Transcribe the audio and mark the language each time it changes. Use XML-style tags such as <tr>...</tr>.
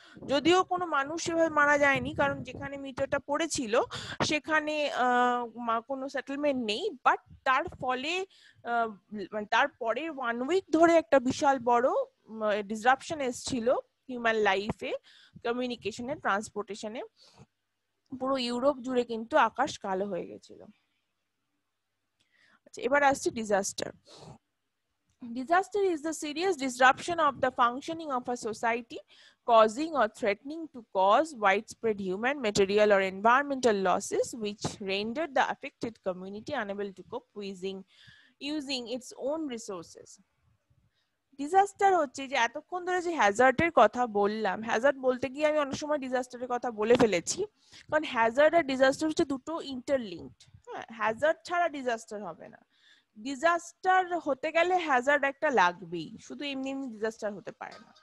<bn>যদিও কোনো মানুষ সেভাবে মারা যায়নি, কারণ যেখানে মিটিওরটা পড়েছিল সেখানে কোনো সেটেলমেন্ট নেই, বাট তার ফলে মানে তারপরে 1 উইক ধরে একটা বিশাল বড় ডিসরাপশন এসেছিল হিউম্যান লাইফে, কমিউনিকেশনে, ট্রান্সপোর্টেশনে, পুরো ইউরোপ জুড়ে কিন্তু আকাশ কালো হয়ে গেছিল। আচ্ছা, এবার আসছে disaster.</bn> <en>Disaster is the serious disruption of the functioning of a society, causing or threatening to cause widespread human, material, or environmental losses, which render the affected community unable to cope using its own resources.</en> <bn>Disaster হচ্ছে যে এতক্ষণ ধরে যে হ্যাজার্ডের কথা বললাম, Hazard বলতে গিয়ে আমি অনেক সময় ডিজাস্টারের কথা বলে ফেলেছি, কারণ হ্যাজার্ড আর ডিজাস্টার হচ্ছে দুটো ইন্টারলিঙ্কড। হ্যাঁ, হ্যাজার্ড ছাড়া ডিজাস্টার হবে না, ডিজাস্টার হতে গেলে হ্যাজার্ড একটা লাগবেই, শুধু এমনি এমনি ডিজাস্টার হতে পারে না।</bn>